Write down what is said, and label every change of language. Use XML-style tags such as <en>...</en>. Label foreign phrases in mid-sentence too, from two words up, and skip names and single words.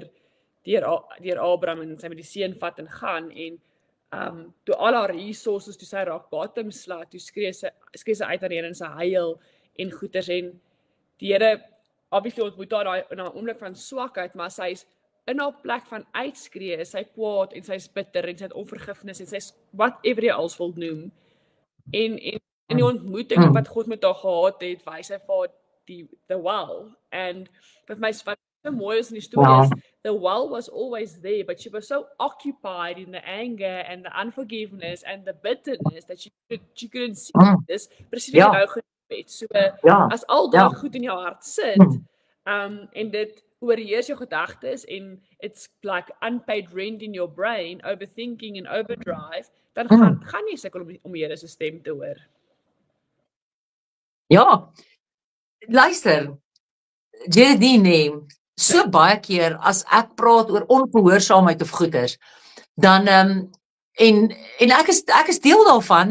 <af>deur Abraham, en sy met die seun vat en gaan, en toe al haar resources, toe sy raak</af> <en>bottom slat,</en> <af>toe skree sy uit aan die Here en sy huil en goeders, en die Here, obviously ontmoet haar in haar oomblik van swakheid, maar sy is in haar plek van uitskree, is sy kwaad en sy is bitter en sy het onvergifnis en sy is whatever jy als wil noem. En in die ontmoeting wat God met haar gehad het, wys hy vir</af> <en>the well.</en> <af>En wat my wat so mooi is in die storie is,</af> <en>the well was always there, but she was so occupied in the anger and the unforgiveness and the bitterness that she couldn't see this.</en> <af>Presies wat jy nou genoem het. So as al daai goed in jou hart sit, en dit oorheers jou gedagtes en</af> <en>it's like unpaid rent in your brain, overthinking and overdrive,</en> <af>dan gaan jy sukkel om die Here se stem te hoor. Ja, luister, Geraldine, so baie keer as ek praat oor ongehoorsaamheid of goeders, dan en ek is deel daarvan.</af>